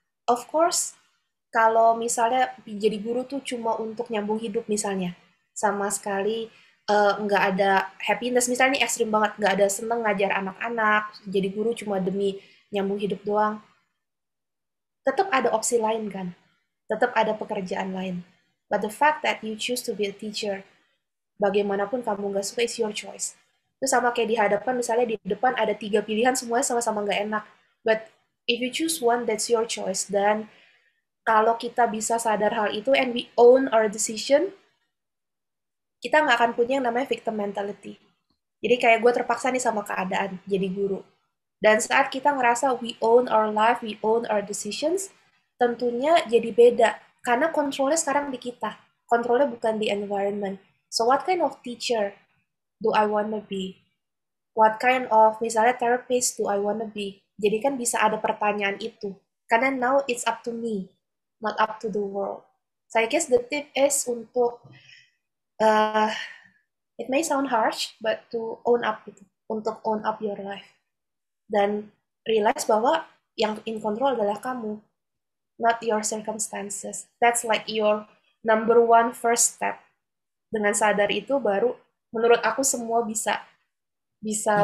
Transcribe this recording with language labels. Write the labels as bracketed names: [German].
[English] Of course, [Indonesian] kalau misalnya jadi guru tuh cuma untuk nyambung hidup misalnya, sama sekali nggak ada happiness, misalnya ekstrim banget, nggak ada seneng ngajar anak-anak, jadi guru cuma demi nyambung hidup doang, tetap ada opsi lain kan, tetap ada pekerjaan lain. [English] But the fact that you choose to be a teacher, [Indonesian] bagaimanapun kamu nggak suka, [English] is your choice. [Indonesian] Itu sama kayak di hadapan, misalnya di depan ada tiga pilihan, semuanya sama-sama nggak enak. [English] But if you choose one, that's your choice. [Indonesian] Dan kalau kita bisa sadar hal itu, [English] and we own our decision, [Indonesian] kita nggak akan punya yang namanya victim mentality. Jadi kayak gue terpaksa nih sama keadaan jadi guru. Dan saat kita ngerasa [English] we own our life, we own our decisions, [Indonesian] tentunya jadi beda. Karena kontrolnya sekarang di kita. Kontrolnya bukan di environment. [English] So what kind of teacher do I wanna be? What kind of, [Indonesian] misalnya [English] therapist do I wanna be? [Indonesian] Jadi kan bisa ada pertanyaan itu. Karena [English] now it's up to me, not up to the world. So I guess the tip is [Indonesian] untuk, [English] uh, it may sound harsh, but to own up [Indonesian] itu. Untuk [English] own up your life. [Indonesian] Dan [English] realize [Indonesian] bahwa yang [English] in control [Indonesian] adalah kamu, [English] not your circumstances. That's like your number one first step. [Indonesian] Dengan sadar itu baru menurut aku semua bisa bisa